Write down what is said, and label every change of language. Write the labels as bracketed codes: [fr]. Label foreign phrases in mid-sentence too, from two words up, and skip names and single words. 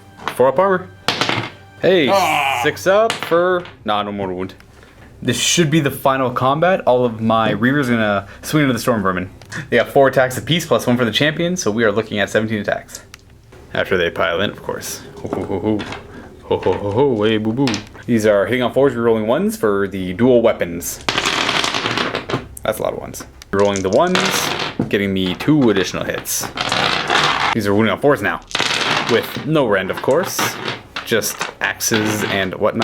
[en] 4-up armor. Hey, Ah. 6 up for... Nah, no more wound. This should be the final combat. All of my Reavers are gonna swing into the Storm Vermin. They got 4 attacks apiece, plus 1 for the champion, so we are looking at 17 attacks. After they pile in, of course. Ho ho ho ho. Ho ho ho ho, hey boo boo. These are hitting on 4s, rerolling 1s for the dual weapons. That's a lot of 1s. Rolling the 1s, getting me 2 additional hits. These are wounding on 4s now. With no rend, of course. Just axes and whatnot.